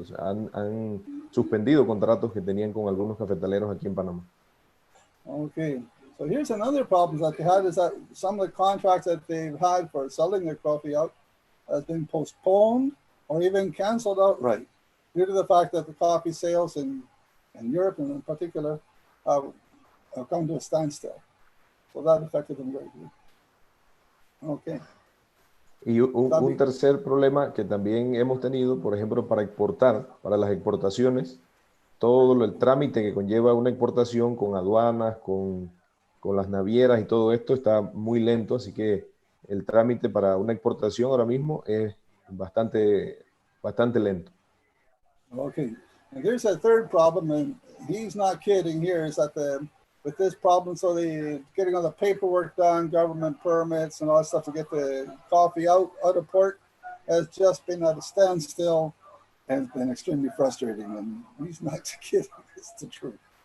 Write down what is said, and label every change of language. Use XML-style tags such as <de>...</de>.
<es>O sea, han suspendido contratos que tenían con algunos cafetaleros aquí en Panamá.</es> <en>Okay. So here's another problem that they had is that some of the contracts that they've had for selling their coffee out has been postponed or even canceled outright due to the fact that the coffee sales in Europe and in particular have come to a standstill. So that affected them greatly. Okay.</en> <es>Y un tercer problema que también hemos tenido, por ejemplo, para exportar, para las exportaciones, todo el trámite que conlleva una exportación con aduanas, con las navieras y todo esto está muy lento, así que el trámite para una exportación ahora mismo es bastante lento.</es> <en>Okay, and here's a third problem, and he's not kidding here, is that with this problem, so getting all the paperwork done, government permits and all that stuff to get the coffee out of port has just been at a standstill and it's been extremely frustrating, and he's not kidding, it's the truth.</en>